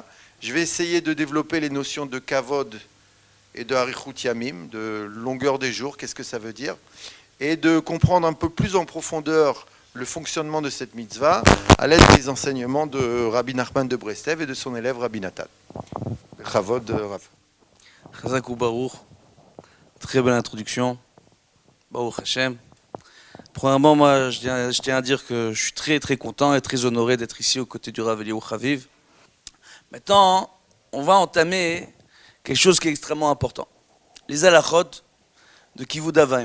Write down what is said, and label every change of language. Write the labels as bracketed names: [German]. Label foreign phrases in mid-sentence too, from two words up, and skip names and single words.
[French] Je vais essayer de développer les notions de kavod et de [Hebrew] אריכות ימים, [French] de longueur des jours, qu'est-ce que ça veut dire, et de comprendre un peu plus en profondeur le fonctionnement de cette mitzvah à l'aide des enseignements de Rabbi Nachman de Breslev et de son élève Rabbi Nathan. [Hebrew] כבוד רב. חזק וברוך, [French] très belle introduction. [Hebrew] ברוך השם. [French] Premièrement, moi, je tiens à dire que je suis très très content et très honoré d'être ici aux côtés du Rav Eliyahu Chaviv. Maintenant, on va entamer quelque chose qui est extrêmement important. Les halachot de [Hebrew] כיבוד אב ואם.